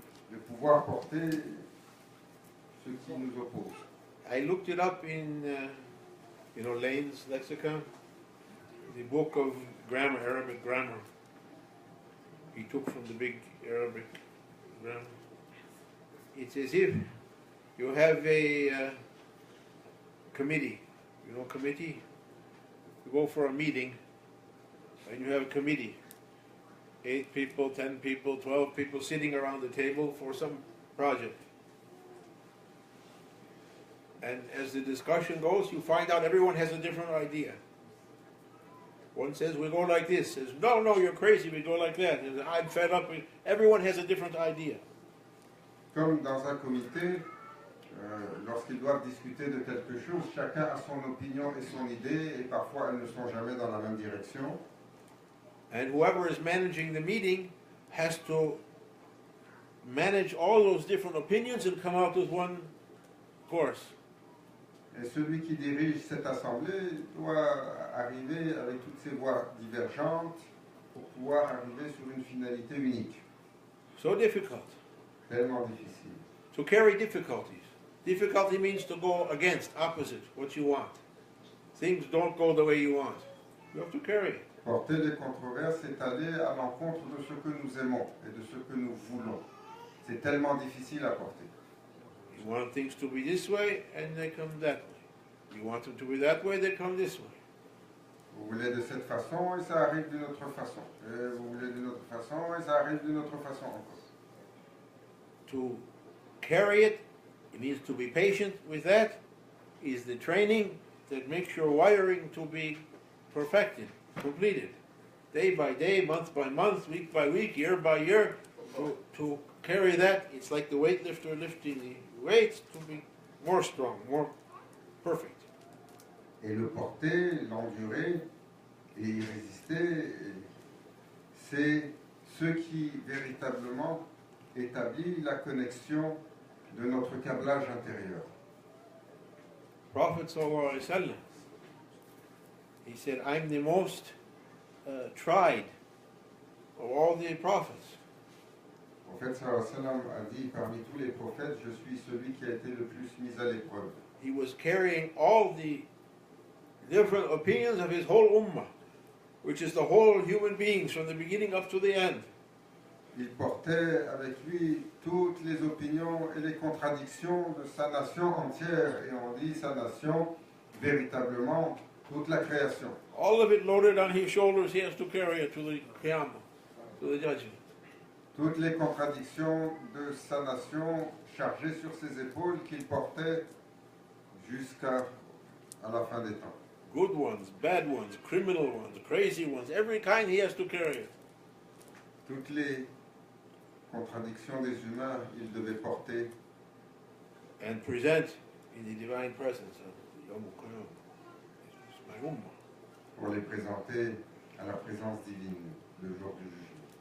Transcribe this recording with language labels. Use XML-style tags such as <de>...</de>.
<fr>De pouvoir porter ce qui nous oppose.</fr> <en>I looked it up in, Lane's lexicon, the book of grammar, Arabic grammar. He took from the big Arabic grammar. It's as if you have a committee. You know, committee? You go for a meeting and you have a committee. 8 people, 10 people, 12 people sitting around the table for some project. And as the discussion goes, you find out everyone has a different idea. One says, we go like this. Says, no, you're crazy, we go like that. Says, I'm fed up. Everyone has a different idea.</en> <fr>Comme dans un comité, lorsqu'ils doivent discuter de quelque chose, chacun a son opinion et son idée, et parfois elles ne sont jamais dans la même direction.</fr> <en>And whoever is managing the meeting has to manage all those different opinions and come out with one course.</en> <fr>Et celui qui dirige cette assemblée doit arriver avec toutes ces voix divergentes pour pouvoir arriver sur une finalité unique.</fr> <en>So difficult.</en> <fr>Tellement difficile.</fr> <en>To carry difficulties. Difficulty means to go against, opposite, what you want. Things don't go the way you want. You have to carry it.</en> <fr>Porter les controverses, c'est aller à l'encontre de ce que nous aimons et de ce que nous voulons. C'est tellement difficile à porter.</fr> <en>You want things to be this way, and they come that way. You want them to be that way, they come this way. Vous voulez de cette façon, et ça arrive d'une autre façon. Et vous voulez d'une autre façon, et ça arrive d'une autre façon encore. To carry it, it means to be patient with that, is the training that makes your wiring to be perfected, completed. Day by day, month by month, week by week, year by year, to carry that, it's like the weightlifter lifting the weights, to be more strong, more perfect.</en> <fr>Et le porter, l'endurer et y résister, c'est ce qui véritablement établit la connexion de notre câblage intérieur.</fr> <en>Prophet</en> <ar>sallallahu alaihi wasallam,</ar> <en>he said, I'm the most tried of all the prophets.</en> <fr>Le prophète</fr> <ar>sallallahu alayhi wa sallam</ar> <fr>a dit, parmi tous les prophètes, je suis celui qui a été le plus mis à l'épreuve.</fr> <en>He was carrying all the different opinions of his whole ummah, which is the whole human beings from the beginning up to the end.</en> <fr>Il portait avec lui toutes les opinions et les contradictions de sa nation entière, et on dit sa nation, véritablement toute la création.</fr> <en>All of it loaded on his shoulders, he has to carry it to the Qiyamah, to the judgment.</en> <fr>Toutes les contradictions de sa nation chargées sur ses épaules qu'il portait jusqu'à la fin des temps.</fr> <en>Good ones, bad ones, criminal ones, crazy ones, every kind he has to carry it.</en> <fr>Toutes les contradictions des humains, il devait porter</fr> <en>And present in the divine presence of Yom Qiyamah. It's my ummah.</en> <fr>pour les présenter à la présence divine le jour du jugement.</fr>